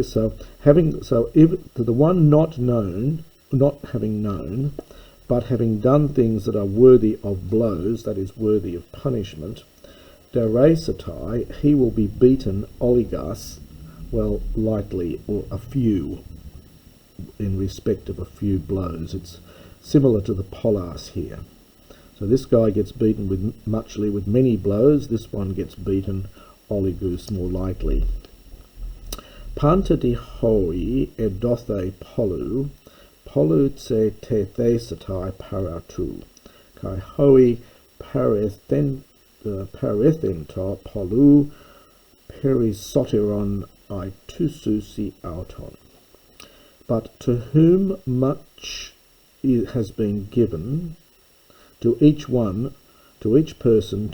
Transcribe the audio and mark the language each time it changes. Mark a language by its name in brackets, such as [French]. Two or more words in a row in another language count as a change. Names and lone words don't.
[English] So if to the one not having known, but having done things that are worthy of blows, that is, worthy of punishment, dereisatai, he will be beaten oligas, well, lightly, or a few, in respect of a few blows. It's similar to the polas here. So this guy gets beaten with muchly, with many blows. This one gets beaten oligus, more lightly. [Greek] Παντὶ δὲ ᾧ ἐδόθη πολύ, πολὺ ζητηθήσεται παρ' αὐτοῦ, καὶ ᾧ παρέθεντο πολύ, περισσότερον αἰτήσουσιν αὐτόν. [English] But to whom much has been given, to each person